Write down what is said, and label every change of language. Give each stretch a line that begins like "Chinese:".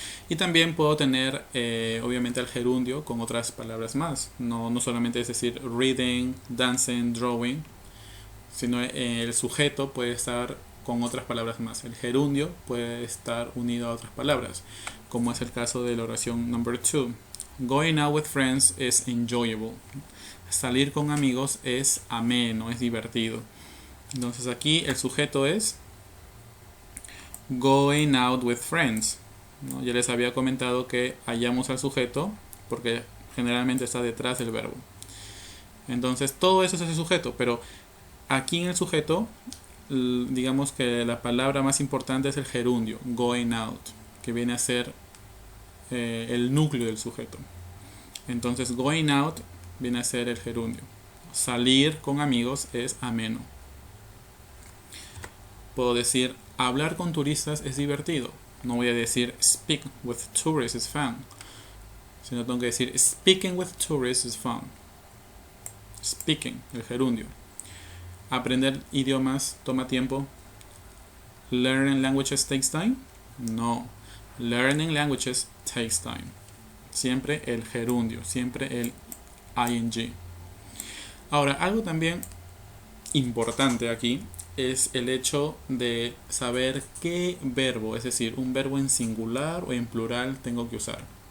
Spanish: Y también puedo tener obviamente el gerundio con otras palabras más, no solamente es decir reading, dancing, drawing, sino el sujeto puede estar con otras palabras más. El gerundio puede estar unido a otras palabras, como es el caso de la oración number 2.
English: Going out with friends is enjoyable.
Spanish: Salir con amigos es ameno, es divertido. Entonces aquí el sujeto es
English: going out with friends,
Spanish: ¿no? Ya les había comentado que hallamos al sujeto porque generalmente está detrás del verbo. Entonces todo eso es el sujeto, pero aquí en el sujeto, digamos que la palabra más importante es el gerundio, going out, que viene a ser el núcleo del sujeto. Entonces going out viene a ser el gerundio. Salir con amigos es ameno. Puedo decir hablar con turistas es divertido. No voy a decir
English: speak with tourists is fun,
Spanish: sino tengo que decir
English: speaking with tourists is fun.
Spanish: Speaking, el gerundio. Aprender idiomas toma tiempo.
English: Learning languages takes time. No. Learning languages takes time.
Spanish: Siempre el gerundio, siempre el ing. Ahora, algo también importante aquí es el hecho de saber qué verbo, es decir, un verbo en singular o en plural tengo que usar.